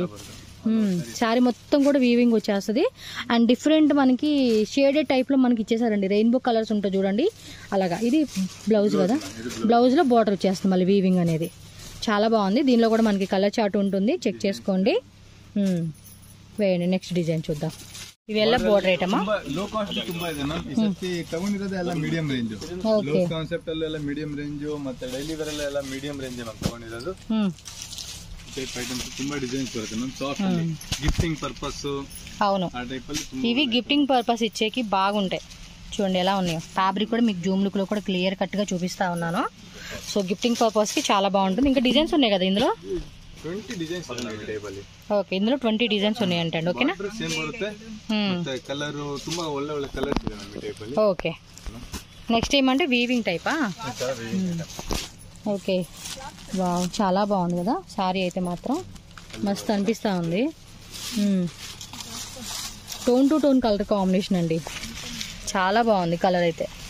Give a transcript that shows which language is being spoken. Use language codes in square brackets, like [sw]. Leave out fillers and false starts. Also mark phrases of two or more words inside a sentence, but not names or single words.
[te] శారీ మొత్తం కూడా వీవింగ్ వచ్చేస్తుంది. అండ్ డిఫరెంట్ మనకి షేడెడ్ టైప్లో మనకి ఇచ్చేసారండి, [en] rainbow colours [te] ఉంటాయి చూడండి అలాగా. ఇది బ్లౌజ్ కదా, బ్లౌజ్లో బార్డర్ వచ్చేస్తుంది మళ్ళీ వీవింగ్ అనేది. చాలా బాగుంది. దీనిలో కూడా మనకి [en] colour chart [te] ఉంటుంది, చెక్ చేసుకోండి. వేయండి [en] next design [te] చూద్దాం. [kn] ಇವೆಲ್ಲ [en] border item low cost [kn] ತುಂಬಾ ಇದೆ ಮ್ಯಾಮ್. ಈ ಸರ್ತಿ ತಗೊಂಡಿರೋದು ಎಲ್ಲ [en] medium range, low concept [kn] ಅಲ್ಲೆಲ್ಲ [en] medium range, [kn] ಮತ್ತೆ [en] daily wear [kn] ಎಲ್ಲ [en] medium range ma'am [kn] ತಗೊಂಡಿರೋದು. [en] type items [kn] ತುಂಬಾ ಡಿಸೈನ್ಸ್ ಬರುತ್ತೆ ಮ್ಯಾಮ್. [en] soft gifting purpose, [te] అవును ఆ టైప్ ಅಲ್ಲಿ ఇవి [en] gifting purpose [te] ఇచ్చేకి బాగుంటాయి. చూడండి ఎలా ఉన్నాయో. ఫ్యాబ్రిక్ కూడా మీకు [en] zoom look [te] లో కూడా [en] clear cut [te] గా చూపిస్తా ఉన్నాను. [en] so gifting purpose [te] కి చాలా బాగుంటుంది. ఇంకా డిజైన్స్ ఉన్నాయి కదా ఇందులో, 20 డిజైన్స్ ఉన్నాయి టైప్ ಅಲ್ಲಿ. ఓకే ఇందులో 20 డిజైన్స్ ఉన్నాయి అంటండి. ఓకేనా, [kn] సేమ్ ಬರುತ್ತೆ. ಮತ್ತೆ కలర్ ತುಂಬಾ ಒಳ್ಳೆ ಒಳ್ಳೆ కలర్స్ ಇದೆ ನಮ್ಮ ಟೈಪ್ ಅಲ್ಲಿ. [te] ఓకే నెక్స్ట్ ఏమంటే వీవింగ్ టైపా. ఓకే వావ్ చాలా బాగుంది కదా సారీ అయితే మాత్రం మస్తు అనిపిస్తూ ఉంది. [en] tone to tone colour combination [te] అండి, చాలా బాగుంది కలర్ అయితే.